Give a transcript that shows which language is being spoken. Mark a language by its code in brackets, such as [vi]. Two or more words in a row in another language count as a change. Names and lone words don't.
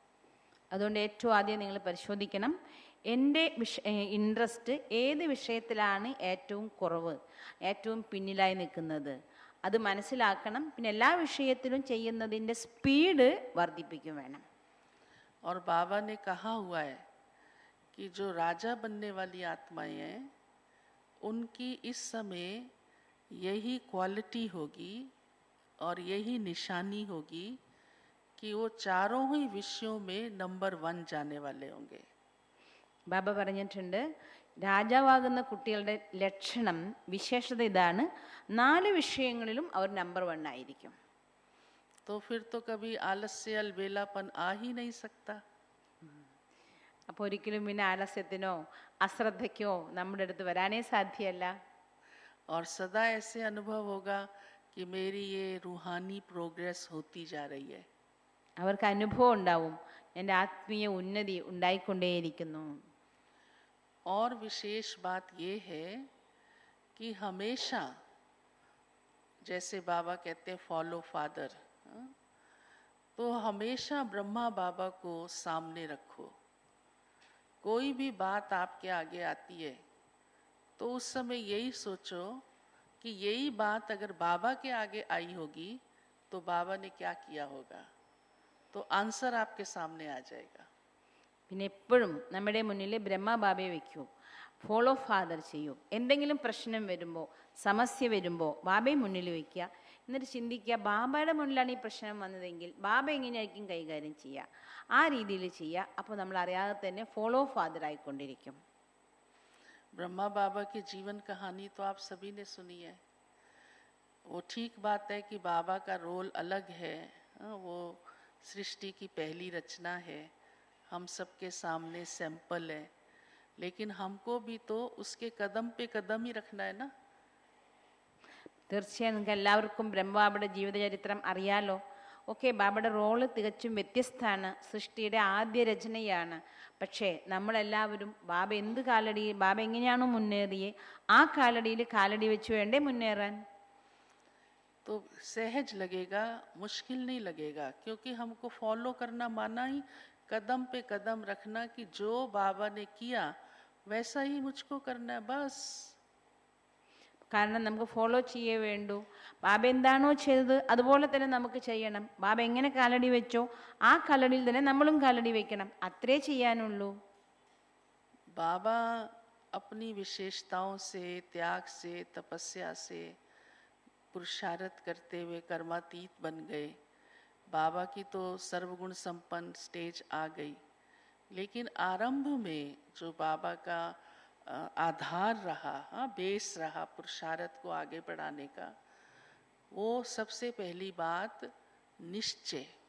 [ml] അതുകൊണ്ട് ഏറ്റവും ആദ്യം നിങ്ങൾ പരിശോധിക്കണം, എൻ്റെ ഇൻട്രസ്റ്റ് ഏത് വിഷയത്തിലാണ് ഏറ്റവും കുറവ്, ഏറ്റവും പിന്നിലായി നിൽക്കുന്നത്, അത് മനസ്സിലാക്കണം. പിന്നെ എല്ലാ വിഷയത്തിലും ചെയ്യുന്നതിൻ്റെ സ്പീഡ് വർദ്ധിപ്പിക്കും വേണം. [hi] और बाबा ने कहा हुआ है कि जो राजा बनने वाली आत्माएं हैं उनकी इस समय यही क्वालिटी होगी और यही निशानी होगी कि वो चारों ही विषयों में नंबर 1 जाने वाले होंगे. [ml] ബാബ പറഞ്ഞിട്ടുണ്ട്, രാജാവാകുന്ന കുട്ടികളുടെ ലക്ഷണം വിശേഷത ഇതാണ്, 4 വിഷയങ്ങളിലും അവർ നമ്പർ 1 ആയിരിക്കും. [hi] तो फिर तो कभी आलस्य अलबेलापन आ ही नहीं सकता. [ml] അപ്പോൾ ഒരിക്കലും പിന്നെ ആലസ്യത്തിനോ അശ്രദ്ധയ്ക്കോ നമ്മുടെ അടുത്ത് വരാനേ സാധ്യമല്ല. [hi] और सदा ऐसे अनुभव होगा कि मेरी ये रूहानी प्रोग्रेस होती जा रही है. [ml] അവർക്ക് അനുഭവം ഉണ്ടാവും, എൻ്റെ ആത്മീയ ഉന്നതി ഉണ്ടായിക്കൊണ്ടേയിരിക്കുന്നു. [hi] और विशेष बात ये है कि हमेशा जैसे बाबा कहते हैं [en] follow father, [hi] तो हमेशा ब्रह्मा बाबा को सामने रखो. कोई भी बात आपके आगे आती है तो उस समय यही सोचो कि यही बात अगर बाबा के आगे आई होगी तो बाबा ने क्या किया होगा, तो आंसर आपके सामने आ जाएगा. [ml] പിന്നെ എപ്പോഴും നമ്മുടെ മുന്നിൽ ബ്രഹ്മബാബയെ വെക്കൂ, [en] follow father [ml] ചെയ്യൂ. എന്തെങ്കിലും പ്രശ്നം വരുമ്പോൾ, സമസ്യ വരുമ്പോൾ ബാബയെ മുന്നിൽ വയ്ക്കുക. എന്നിട്ട് ചിന്തിക്കുക, ബാബയുടെ മുന്നിലാണ് ഈ പ്രശ്നം വന്നതെങ്കിൽ ബാബ എങ്ങനെയായിരിക്കും കൈകാര്യം ചെയ്യുക, ആ രീതിയിൽ ചെയ്യുക. അപ്പോൾ നമ്മൾ അറിയാതെ തന്നെ [en] follow father [ml] ആയിക്കൊണ്ടിരിക്കും. [hi] ब्रह्मा बाबा की जीवन कहानी तो आप सभी ने सुनी है. वो ठीक बात है कि बाबा का रोल अलग है, वो सृष्टि की पहली रचना है, हम सबके सामने सैंपल है, लेकिन हमको भी तो उसके कदम पे कदम ही रखना है ना. [ml] തീർച്ചയായും നിങ്ങൾക്ക് എല്ലാവർക്കും ബ്രഹ്മബാബയുടെ ജീവിതചരിത്രം അറിയാലോ. ഓക്കെ, ബാബയുടെ റോള് തികച്ചും വ്യത്യസ്തമാണ്, സൃഷ്ടിയുടെ ആദ്യ രചനയാണ്. പക്ഷേ നമ്മളെല്ലാവരും ബാബ ബാബ എങ്ങനെയാണോ മുന്നേറിയേ ആ കാലടിയിൽ കാലടി വെച്ച് വേണ്ടേ മുന്നേറാൻ. [hi] तो सहज लगेगा, मुश्किल नहीं लगेगा, क्योंकि हमको फॉलो करना माना ही कदम पे कदम रखना कि जो बाबा ने किया वैसा ही मुझको करना है, बस. [ml] കാരണം നമുക്ക് ഫോളോ ചെയ്യേ വേണ്ടൂ. ബാബ എന്താണോ ചെയ്തത് അതുപോലെ തന്നെ നമുക്ക് ചെയ്യണം. ബാബ എങ്ങനെ കാലടി വെച്ചോ ആ കാലടിയിൽ തന്നെ നമ്മളും കാലടി വെക്കണം, അത്രേ ചെയ്യാനുള്ളൂ. [hi] बाबा अपनी विशेषताओं से, त्याग से, तपस्या से पुरुषार्थ करते हुए कर्मातीत बन गए. बाबा की तो सर्वगुण संपन्न स्टेज आ गई, लेकिन आरंभ में जो बाबा का आधार रहा, बेस रहा पुरुषार्थ को आगे बढ़ाने का, वो सबसे पहली बात निश्चय.